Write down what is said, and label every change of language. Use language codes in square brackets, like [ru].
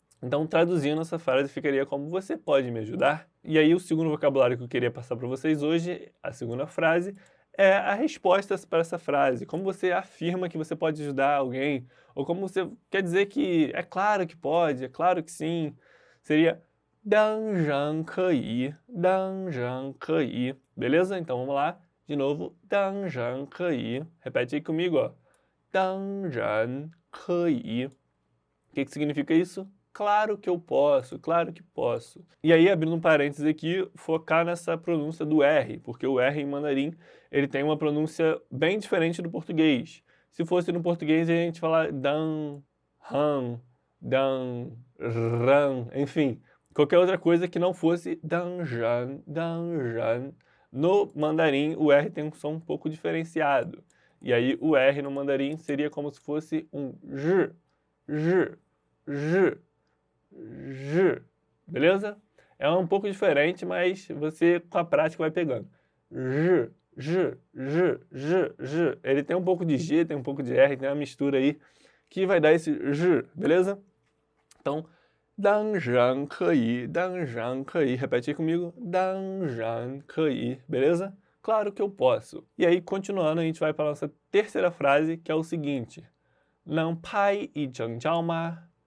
[pt] Então, traduzindo essa frase, ficaria como: você pode me ajudar? E aí, o segundo vocabulário que eu queria passar para vocês hoje, a segunda frase, é a resposta para essa frase. Como você afirma que você pode ajudar alguém, ou como você quer dizer que é claro que pode, é claro que sim. [zh] Seria 当然可以, 当然可以. [pt] Beleza? Então vamos lá. De novo, [zh] 当然可以. [pt] Repete aí comigo, ó. [zh] 当然可以. [pt] O que significa isso? Claro que eu posso, claro que posso. E aí, abrindo um parênteses aqui, focar nessa pronúncia do R, porque o R em mandarim, ele tem uma pronúncia bem diferente do português. Se fosse no português, a gente fala dan, han, dan, ran, enfim, qualquer outra coisa que não fosse dan, jan, dan, jan. No mandarim, o R tem um som um pouco diferenciado. E aí, o R no mandarim seria como se fosse um j, j, j, j, beleza? É um pouco diferente, mas você com a prática vai pegando. J, j, j, j, j. Ele tem um pouco de G, tem um pouco de R, tem uma mistura aí que vai dar esse j, beleza? Então, [zh] 当然可以, 当然可以. [pt] Repete aí comigo. [zh] 当然可以, [pt] beleza? Claro que eu posso. E aí, continuando, a gente vai para a nossa terceira frase, que é o seguinte: [zh] 能拍一整张吗？